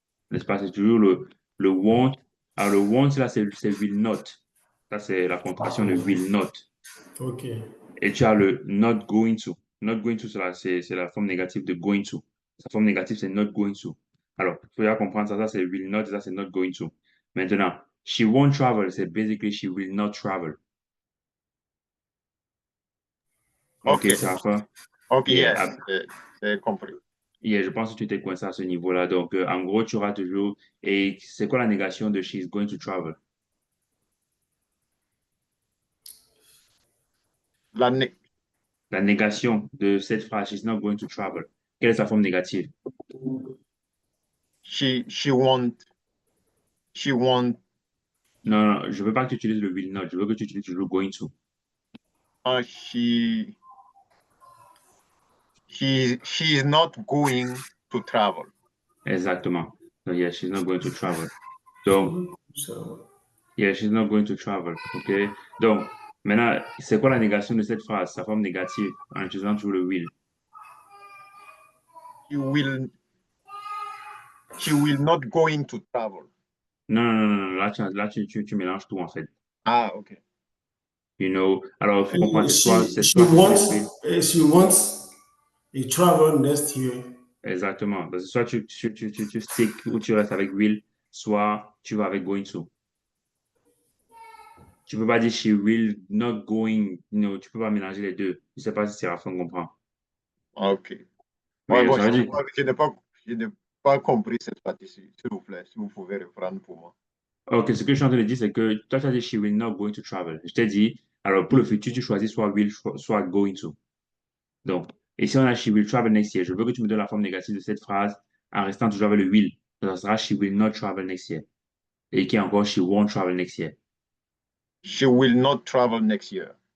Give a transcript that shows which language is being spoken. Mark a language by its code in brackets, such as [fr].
[fr] N'est-ce pas? C'est toujours le won't. Alors, le won't, là, c'est will not. Ça, c'est la contraction de will not. OK. Et tu as le not going to. Not going to, c'est la forme négative de going to. Sa forme négative, c'est not going to. Alors, il faut bien comprendre ça. Ça, c'est will not, ça, c'est not going to. Maintenant, she won't travel, c'est basically she will not travel. OK, OK, c'est la fin. OK, [en] Yeah, [fr] yes, j'ai compris. yeah, je pense que tu t'es coincé à ce niveau-là. Donc, en gros, tu auras toujours. Et c'est quoi la négation de she's going to travel? La né- [en] La négation de cette phrase, she's not going to travel. [fr] Quelle est sa forme négative? [en] she she won't, [fr] Non, non, je veux pas que tu utilises le will not. Je veux que tu utilises toujours going to. [en] uh, she is not going to travel. [fr] Exactement. [en] Donc, yeah, she's not going to travel. [fr] Donc, [en] So, yeah, she's not going to travel. OK? [fr] Donc, maintenant, c'est quoi la négation de cette phrase? Sa forme négative en utilisant toujours le will. [en] She will, she will not going to travel. [fr] Non, non, non, non. Là, tu mélanges tout, en fait. Ah, OK. You know, alors, il faut comprendre, c'est [en] she [fr] soit tu utilises will. [en] wants she wants a travel next year. [fr] Exactement. Donc, soit tu stick ou tu restes avec will, soit tu vas avec going to. Tu peux pas dire she will not going, tu peux pas mélanger les deux. Je sais pas si c'est la fin comprend. OK. Ouais, Mais bon, ça veut dire, je n'ai pas compris cette partie-ci. S'il vous plaît, si vous pouvez reprendre pour moi. ok, ce que je suis en train de dire, c'est que toi, tu as dit she will not going to travel. Je t'ai dit, alors pour le futur, tu choisis soit will, soit going to. Donc, et si on a she will travel next year, je veux que tu me donnes la forme négative de cette phrase en restant toujours avec le will. [en] Donc, ça sera she will not travel next year. Et qui est encore she won't travel next year. She will not travel next year.